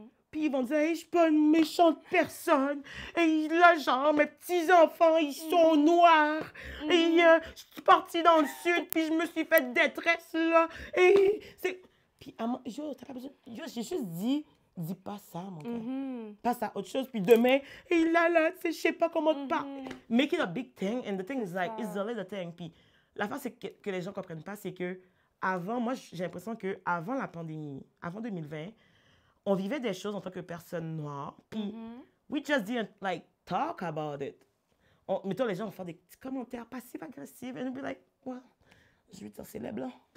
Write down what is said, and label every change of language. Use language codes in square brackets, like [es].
[fr] Puis ils vont dire, hey, je suis pas une méchante personne. Et là, genre, mes petits-enfants, ils sont noirs. Et je suis partie dans le sud, puis je me suis fait détresse, là. Et c'est... Puis, yo, t'as pas besoin... Yo, j'ai juste dit, dis pas ça, mon gars. Passe à autre chose, puis demain, et là, tu sais, je sais pas comment te parler. [en] Make it a big thing, and the thing is like, it's the little thing. [fr] Puis la fin, c'est que les gens comprennent pas, c'est que avant, moi, j'ai l'impression que avant la pandémie, avant 2020, on vivait des choses en tant que personne noire, puis [en] we just didn't, like, talk about it. [fr] Mettons, les gens vont faire des petits commentaires passifs-agressifs, et nous [en] be like, well, [fr] je vais dire, c'est les blancs.